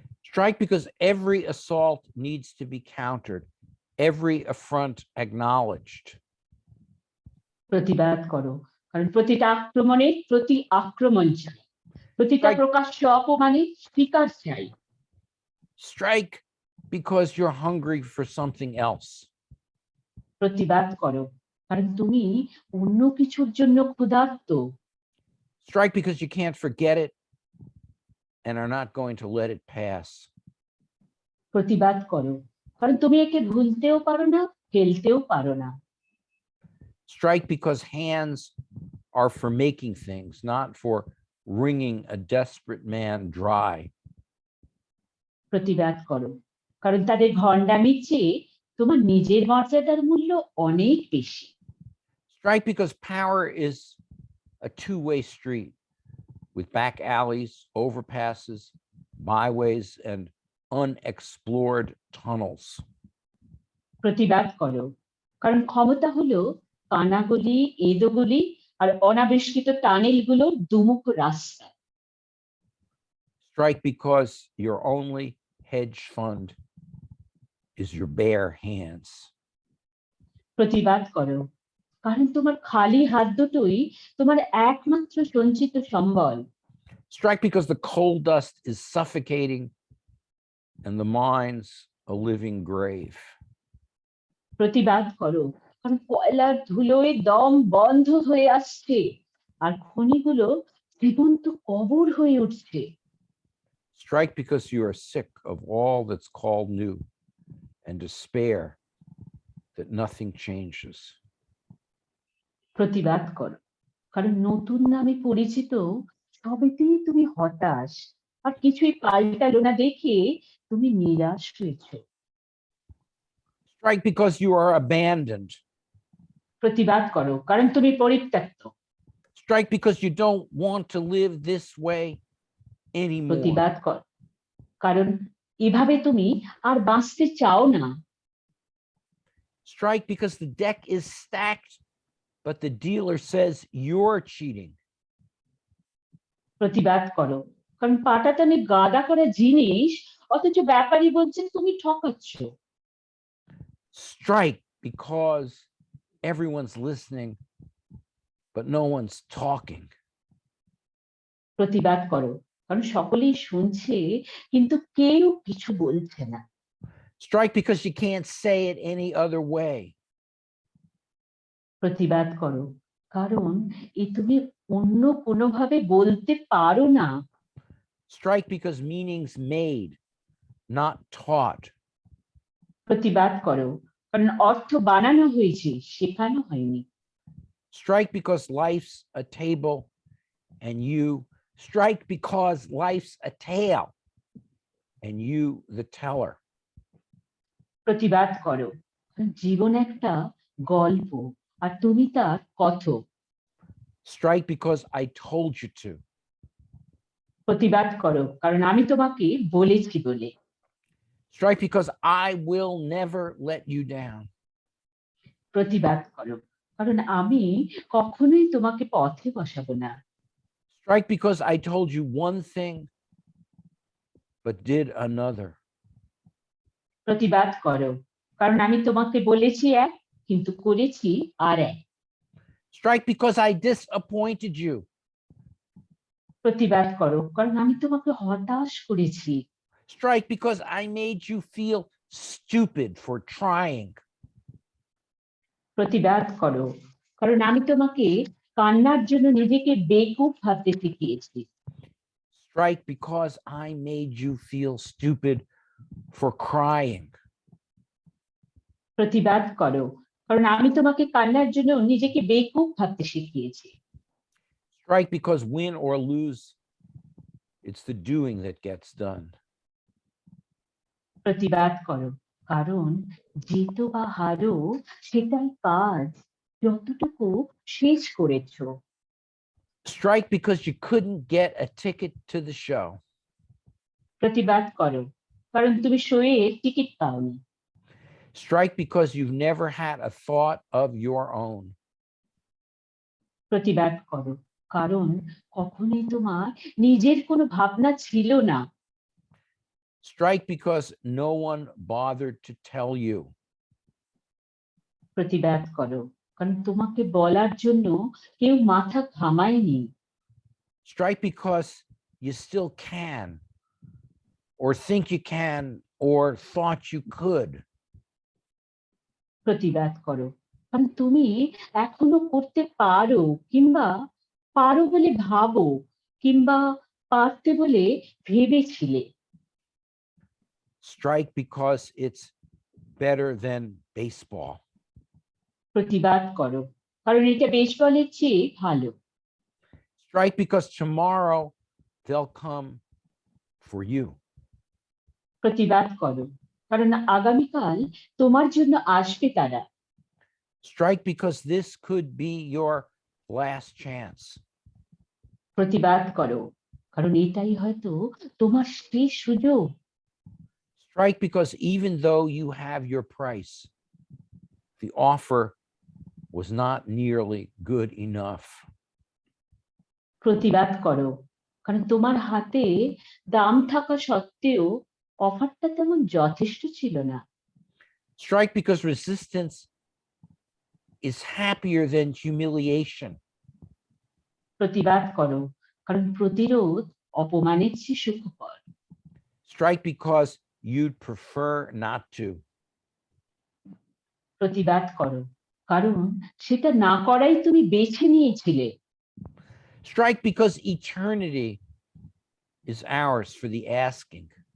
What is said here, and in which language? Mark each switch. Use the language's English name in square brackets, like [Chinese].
[English] Strike because every assault needs to be countered, every affront acknowledged. [Bangla] প্রতিবাদ করো, কারণ প্রতিটা আক্রমণে প্রতি আক্রমণ চাই, প্রতিটা [English] Strike, [Bangla] প্রকাশ্য অপমানে স্বীকার চাই। [English] strike because you're hungry for something else. [Bangla] প্রতিবাদ করো, কারণ তুমি অন্য কিছুর জন্য ক্ষুধার্ত। [English] Strike because you can't forget it and are not going to let it pass. [Bangla] প্রতিবাদ করো, কারণ তুমি একে ভুলতেও পারো না, ফেলতেও পারো না। [English] Strike because hands are for making things, not for wringing a desperate man dry. [Bangla] প্রতিবাদ করো, কারণ তাদের ভণ্ডামির চেয়ে তোমার নিজের মর্যাদার মূল্য অনেক বেশি। [English] Strike because power is a two-way street with back alleys, overpasses, byways, and unexplored tunnels. [Bangla] প্রতিবাদ করো, কারণ ক্ষমতা হলো কানাগলি, এদোগলি আর অনাবিষ্কৃত টানেলগুলোর দুমুখ রাস্তা। [English] Strike because your only hedge fund is your bare hands. [Bangla] প্রতিবাদ করো, কারণ তোমার খালি হাত দুটোই তোমার একমাত্র সঞ্চিত সম্বল। [English] Strike because the coal dust is suffocating and the mine's a living grave. [Bangla] প্রতিবাদ করো, কারণ কয়লার ধুলোয় দম বন্ধ হয়ে আসছে আর খনিগুলো জীবন্ত কবর হয়ে উঠছে। [English] Strike because you are sick of all that's called new and despair that nothing changes. [Bangla] প্রতিবাদ করো, কারণ নতুন নামে পরিচিত সবেতেই তুমি হতাশ আর কিছুই পাল্টালো না দেখে তুমি নিরাশ হয়েছো। [English] Strike because you are abandoned. [Bangla] প্রতিবাদ করো, কারণ তুমি পরিত্যক্ত। [English] Strike because you don't want to live this way anymore. [Bangla] প্রতিবাদ কর, কারণ এভাবে তুমি আর বাঁচতে চাও না। [English] Strike because the deck is stacked, but the dealer says you're cheating. [Bangla] প্রতিবাদ করো, কারণ পাটাতনে গাদা করা জিনিস অথচ ব্যাপারী বলছেন তুমি ঠকাচ্ছ। [English] Strike because everyone's listening, but no one's talking. [Bangla] প্রতিবাদ করো, কারণ সকলেই শুনছে কিন্তু কেউ কিছু বলছে না। [English] Strike because you can't say it any other way. [Bangla] প্রতিবাদ করো, কারণ এ তুমি অন্য কোনোভাবে বলতে পারো না। [English] Strike because meaning's made, not taught. [Bangla] প্রতিবাদ করো, কারণ অর্থ বানানো হয়েছে, শেখানো হয়নি। [English] Strike because life's a table and you strike because life's a tale and you the teller. [Bangla] প্রতিবাদ করো, কারণ জীবন একটা গল্প আর তুমি তার কথক। [English] Strike because I told you to. [Bangla] প্রতিবাদ করো, কারণ আমি তোমাকে বলেছি বলে। [English] Strike because I will never let you down. [Bangla] প্রতিবাদ করো, কারণ আমি কখনোই তোমাকে পথে বসাবো না। [English] Strike because I told you one thing but did another. [Bangla] প্রতিবাদ করো, কারণ আমি তোমাকে বলেছি এক কিন্তু করেছি আর এক। [English] Strike because I disappointed you. [Bangla] প্রতিবাদ করো, কারণ আমি তোমাকে হতাশ করেছি। [English] Strike because I made you feel stupid for trying. [Bangla] প্রতিবাদ করো, কারণ আমি তোমাকে কান্নার জন্য নিজেকে বেকুব ভাবতে শিখিয়েছি। [English] Strike because I made you feel stupid for crying. [Bangla] প্রতিবাদ করো, কারণ আমি তোমাকে কান্নার জন্য নিজেকে বেকুব ভাবতে শিখিয়েছি। [English] Strike because win or lose, it's the doing that gets done. [Bangla] প্রতিবাদ করো, কারণ জিতো বা হারো সেটাই কাজ, যতটুকু শেষ করেছো। [English] Strike because you couldn't get a ticket to the show. [Bangla] প্রতিবাদ করো, কারণ তুমি শোয়ে টিকিট পাওনি। [English] Strike because you've never had a thought of your own. [Bangla] প্রতিবাদ করো, কারণ কখনোই তোমার নিজের কোনো ভাবনা ছিল না। [English] Strike because no one bothered to tell you. [Bangla] প্রতিবাদ করো, কারণ তোমাকে বলার জন্য কেউ মাথা ঘামায়নি। [English] Strike because you still can, or think you can, or thought you could. [Bangla] প্রতিবাদ করো, কারণ তুমি এখনো করতে পারো, কিংবা পারো বলে ভাবো, কিংবা পারতে বলে ভেবেছিলে। [English] Strike because it's better than baseball. [Bangla] প্রতিবাদ করো, কারণ এটা বেসবলের চেয়ে ভালো। [English] Strike because tomorrow they'll come for you. [Bangla] প্রতিবাদ করো, কারণ আগামীকাল তোমার জন্য আসবে তারা। [English] Strike because this could be your last chance. [Bangla] প্রতিবাদ করো, কারণ এটাই হয়তো তোমার শেষ সুযোগ। [English] Strike because even though you have your price, the offer was not nearly good enough. [Bangla] প্রতিবাদ করো, কারণ তোমার হাতে দাম থাকা সত্ত্বেও অফারটা তেমন যথেষ্ট ছিল না। [English] Strike because resistance is happier than humiliation. [Bangla] প্রতিবাদ করো, কারণ প্রতিরোধ অপমানের চেয়ে সুখকর। [English] Strike because you'd prefer not to. [Bangla] প্রতিবাদ করো, কারণ সেটা না করাই তুমি বেছে নিয়েছিলে। [English] Strike because eternity is ours for the asking.